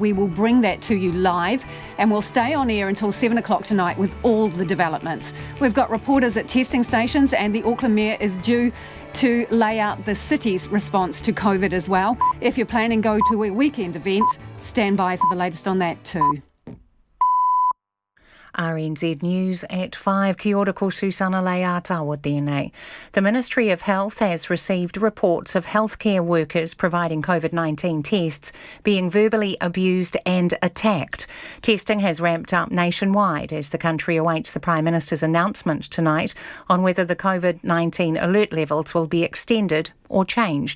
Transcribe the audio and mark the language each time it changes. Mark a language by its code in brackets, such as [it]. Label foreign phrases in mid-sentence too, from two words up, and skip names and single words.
[en] We will bring that to you live, and we'll stay on air until 7 o'clock tonight with all the developments. We've got reporters at testing stations, and the Auckland Mayor is due to lay out the city's response to COVID as well. If you're planning to go to a weekend event, stand by for the latest on that too. RNZ News at 5. [mi] Kia ora ko Susana Leatawa tēnei. [en] The Ministry of Health has received reports of healthcare workers providing COVID-19 tests being verbally abused and attacked. Testing has ramped up nationwide as the country awaits the Prime Minister's announcement tonight on whether the COVID-19 alert levels will be extended or changed.